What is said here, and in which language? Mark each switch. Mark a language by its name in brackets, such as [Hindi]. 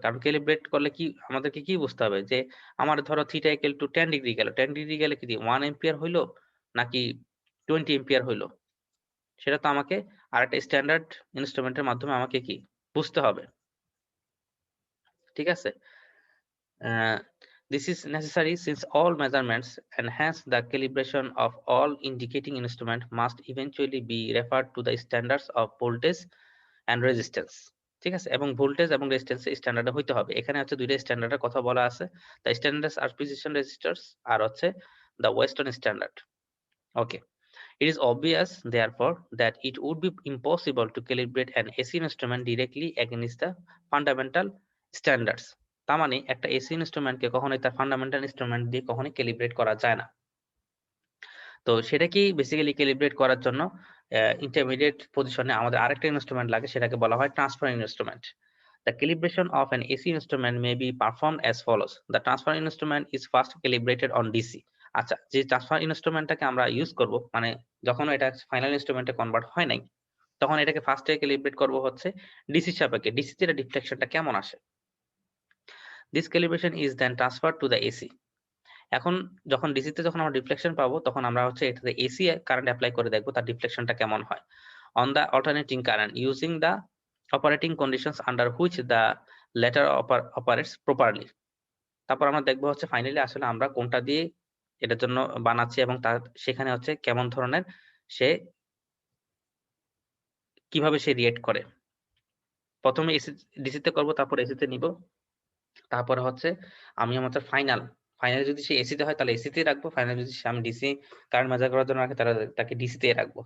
[Bangla] কারণ ক্যালিব্রেট করলে কি আমাদেরকে কি বুঝতে হবে যে আমার ধরো থিটা ইকুয়াল টু 10 ডিগ্রি গেল। 10 ডিগ্রি গেলে কি 1 এম্পিয়ার হইলো নাকি 20 এম্পিয়ার হইলো? সেটা তো আমাকে আরেকটা স্ট্যান্ডার্ড ইনস্ট্রুমেন্টের মাধ্যমে আমাকে কি বুঝতে হবে। ঠিক আছে? [English] This is necessary since all measurements and hence the calibration of all indicating instrument must eventually be referred to the standards of voltage and resistance. [Bangla] ঠিক আছে? এবং ভোল্টেজ এবং রেজিস্ট্যান্স স্ট্যান্ডার্ড হইতে হবে। এখানে হচ্ছে দুইটা স্ট্যান্ডার্ডের কথা বলা আছে। [English] The standards are precision resistors [Bangla] আর হচ্ছে [English] the Western standard. Okay. It is obvious, therefore, that it would be impossible to calibrate an AC instrument directly against the fundamental standards. [Bangla] তার মানে একটা AC ইনস্ট্রুমেন্টকে কখনোই তার ফান্ডামেন্টাল ইনস্ট্রুমেন্ট দিয়ে কখনোই calibrate করা যায় না। তো সেটা কি বেসিক্যালি ক্যালিব্রেট করার জন্য ইন্টারমিডিয়েট পজিশনে আমাদের আরেকটা ইনস্ট্রুমেন্ট লাগে, সেটাকে বলা হয় transfer instrument. [English] The calibration of an AC instrument may be performed as follows. The transfer instrument is first calibrated on DC. [Bangla] আচ্ছা, যে ট্রান্সফার ইনস্ট্রুমেন্টটাকে আমরা ইউজ করব, মানে যখন এটা ফাইনাল ইনস্ট্রুমেন্টে কনভার্ট হয় নাই, তখন এটাকে ফার্স্টে ক্যালিব্রেট করব হচ্ছে ডিসি সাপেক্ষে। ডিসিতে এর ডিফ্লেকশনটা কেমন আসে। [English] This calibration is then transferred to the AC. [Bangla] এখন যখন ডিসিতে যখন আমরা ডিফ্লেকশন পাবো, তখন আমরা হচ্ছে এটাতে এসি কারেন্ট অ্যাপ্লাই করে দেখবো তার ডিফ্লেকশনটা কেমন হয়। [English] On the alternating current using the operating conditions under which the latter operates properly. [Bangla] তারপর আমরা দেখবো হচ্ছে ফাইনালি আসলে আমরা কোনটা দিয়ে এটার জন্য বানাচ্ছি এবং তার সেখানে হচ্ছে কেমন ধরনের সে কিভাবে সে রিয়েক্ট করে। প্রথমে এসি ডিসিতে করব, তারপর এসিতে নিব, তারপরে হচ্ছে আমি আমাদের ফাইনাল যদি সে এসিতে হয় তাহলে এসিতেই রাখবো, ফাইনাল যদি আমি ডিসি কারেন্ট মেজার করার জন্য রাখি তাহলে তাকে ডিসিতেই রাখবো।